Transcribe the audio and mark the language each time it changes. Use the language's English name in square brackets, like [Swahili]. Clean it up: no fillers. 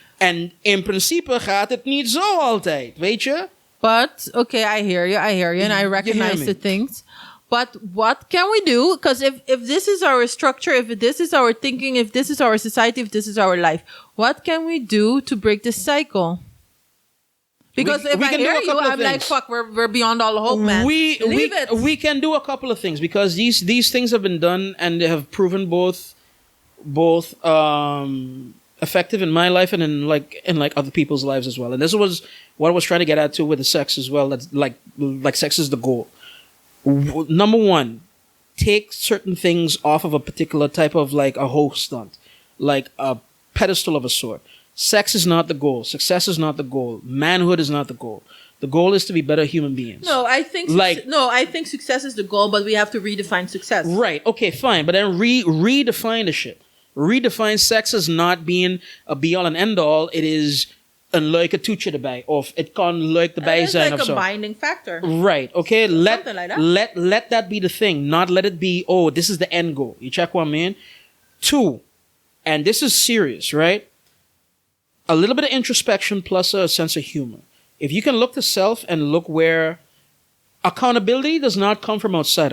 [Dutch] En in principe gaat het niet zo altijd, weet je? [English] But, okay, I hear you, and I recognize the things. But what can we do? Because if this is our structure, if this is our thinking, if this is our society, if this is our life, what can we do to break this cycle? Because if I hear you, I'm like, fuck, we're beyond all hope, man. We can do a couple of things because these things have been done and they have proven both effective in my life and in like other people's lives as well. And this was what I was trying to get at too with the sex as well. That's like sex is the goal. Number one, take certain things off of a particular type of like a hoe stunt, like a pedestal of a sort. Sex is not the goal. Success is not the goal. Manhood is not the goal. The goal is to be better human beings. No, I think success is the goal, but we have to redefine success. Right. Okay, fine. But then redefine the shit. Redefine sex as not being a be all and end all. [Dutch] It is een leuke toetje erbij. Of het kan leuk erbij zijn. [English] It's like a binding factor. Right. Okay. Something like that. Let that be the thing. Not let it be, oh, this is the end goal. You check what I mean? 2, and this is serious, right? A little bit of introspection plus a sense of humor. If you can look to self and look where accountability does not come from outside.